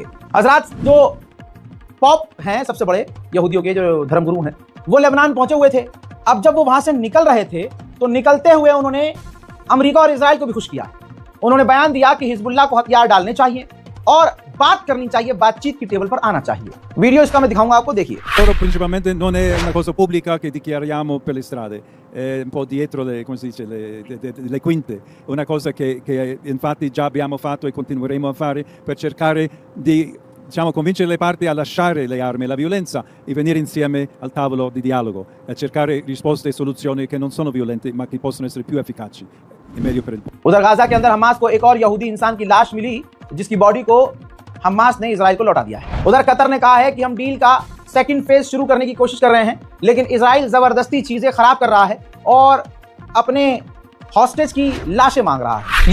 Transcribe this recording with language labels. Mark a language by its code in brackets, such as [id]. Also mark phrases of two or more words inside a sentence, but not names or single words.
[hi] हजरात, जो पॉप हैं सबसे बड़े यहूदियों के जो धर्मगुरु हैं, वो लेबनान पहुंचे हुए थे। अब जब वो वहां से निकल रहे थे तो निकलते हुए उन्होंने अमेरिका और इजराइल को भी खुश किया। उन्होंने बयान दिया कि हिजबुल्लाह को हथियार डालने चाहिए और बात करनी चाहिए, बातचीत की टेबल पर आना चाहिए। वीडियो इसका मैं दिखाऊंगा आपको, देखिए। [it] Principalmente non è una cosa pubblica che dichiariamo per le strade, è un po' dietro le, come si dice, le quinte, è una cosa che infatti già abbiamo fatto e continueremo a fare per cercare di, diciamo, convincere le parti a lasciare le armi e la violenza e venire insieme al tavolo di dialogo e cercare risposte e soluzioni che non sono violente ma che possono essere più efficaci e meglio per il mondo. [hi] उधर गाजा के अंदर हमास को एक और यहूदी इंसान की लाश मिली जिसकी बॉडी को हमास ने इजराइल को लौटा दिया है। उधर कतर ने कहा है कि हम डील का [en] second phase [hi] शुरू करने की कोशिश कर रहे हैं, लेकिन इजराइल जबरदस्ती चीजें खराब कर रहा है और अपने हॉस्टेज की लाशें मांग रहा है।